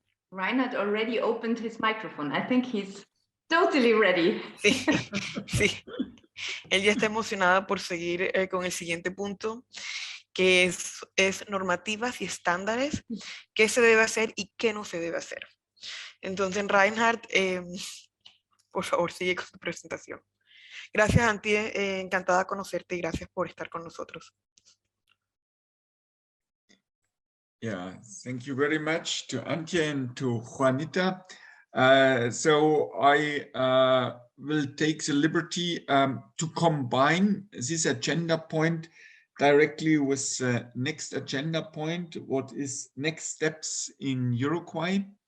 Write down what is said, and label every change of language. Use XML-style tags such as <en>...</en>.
<en>Reinhard already opened his microphone. I think he's totally ready.</en> <es>Sí, sí. Él ya está emocionada por seguir con el siguiente punto. que es normativas y estándares, qué se debe hacer y qué no se debe hacer. Entonces, Reinhard, por favor, sigue con tu presentación. Gracias, Anti, encantada de conocerte y gracias por estar con nosotros.</es> <en>Yeah, thank you very much to Antje and to Juanita. So I will take the liberty to combine this agenda point directly with the next agenda point, what is next steps in Uruguay.</en>